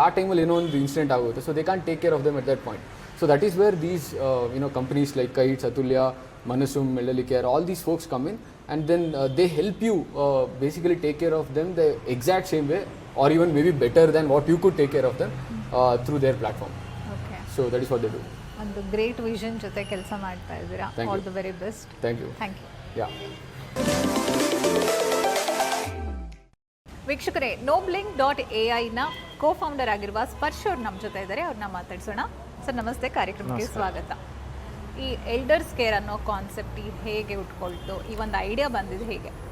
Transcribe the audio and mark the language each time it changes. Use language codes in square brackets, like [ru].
[kn] ಆ ಟೈಮಲ್ಲಿ ಏನೋ ಒಂದು ಇನ್ಸಿಡೆಂಟ್ ಆಗುತ್ತೆ. [en] So they can take care of them at that point. So that is where these companies like Kites, Atulya, Manasum, Elderly Care, all these folks come in and then they help you basically take care of them the exact same way, or even maybe better than what you could take care of them through their platform. So that is what they do. [kn] ಒಂದು great vision ಜೊತೆ ಕೆಲಸ ಮಾಡ್ತಾ ಇದ್ದೀರಾ. [en] All the very best. Thank you. Yeah. [kn] ವೀಕ್ಷಕರೇ, Noblink.ai ನ ಕೋ-ಫೌಂಡರ್ ಆಗಿರುವ ಸ್ಪರ್ಶ್ ಅವ್ರು ನಮ್ಮ ಜೊತೆ ಇದ್ದಾರೆ. ಅವ್ರನ್ನ ಮಾತಾಡ್ಸೋಣ. ಸರ್ ನಮಸ್ತೆ, ಕಾರ್ಯಕ್ರಮಕ್ಕೆ ಸ್ವಾಗತ. ಈ ಎಲ್ಡರ್ಸ್ ಕೇರ್ ಅನ್ನೋ ಕಾನ್ಸೆಪ್ಟ್ ಹೇಗೆ ಉಟ್ಕೊಳ್ತು, ಈ ಒಂದು ಐಡಿಯಾ ಬಂದಿದ್ದು ಹೇಗೆ?